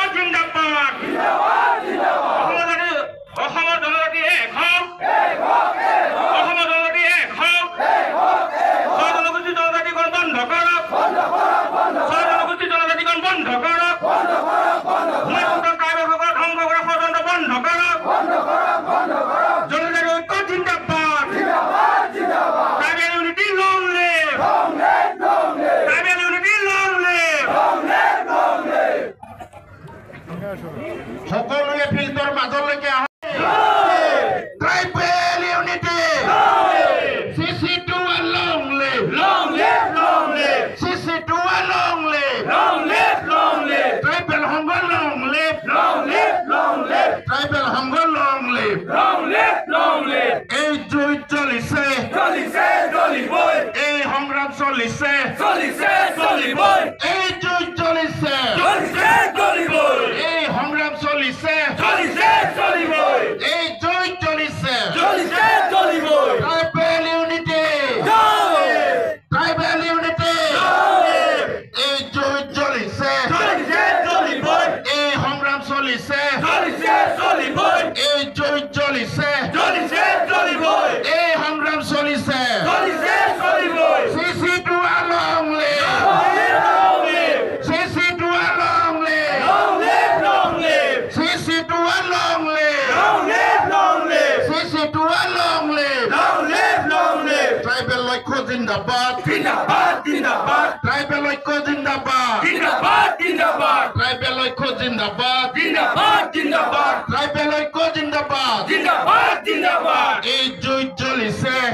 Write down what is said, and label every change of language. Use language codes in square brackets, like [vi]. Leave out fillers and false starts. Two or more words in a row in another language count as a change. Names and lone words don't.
[as] জিন্দাবাদ জিন্দাবাদ জিন্দাবাদ অসমৰ জনজাতি এক হওক অসমৰ জনজাতি এক হওক জনগোষ্ঠী জনজাতিকৰণ বন্ধ কৰক জনগোষ্ঠী জনজাতিকৰণ বন্ধ কৰক ট্ৰাইবেলসকলক ধ্বংস কৰা ষড়যন্ত্ৰ বন্ধ কৰক জনজাতি ঐক্য জিন্দাবাদ [en] tribal unity long live tribal unity long live [as] সকলোৱে ফিল্ডৰ মাজলৈকে আহক [en] tribal unity CC2 long live CC2 long live [as] ট্ৰাইবেল সংঘ [en] long live [as] ট্ৰাইবেল সংঘ [en] long live [as] এই যুদ্ধ চলিছে এই সংগ্ৰাম চলিছে এই যুদ্ধ চলিছে এই সংগ্ৰাম চলিছে এই যুদ্ধ চলিছে [en] tribal unity tribal unity [as] এই যুদ্ধ চলিছে এই সংগ্ৰাম চলিছে এই যুদ্ধ চলিছে এই সংগ্ৰাম চলিছে [en] CC2 long live CC2 long live CC2 long live CC2 long live [as] ট্ৰাইবেল ঐক্য জিন্দাবাদ ট্ৰাইবেল ঐক্য জিন্দাবাদ ট্ৰাইবেল ঐক্য জিন্দাবাদ ট্ৰাইবেল ঐক্য জিন্দাবাদ এই যুদ্ধ চলিছে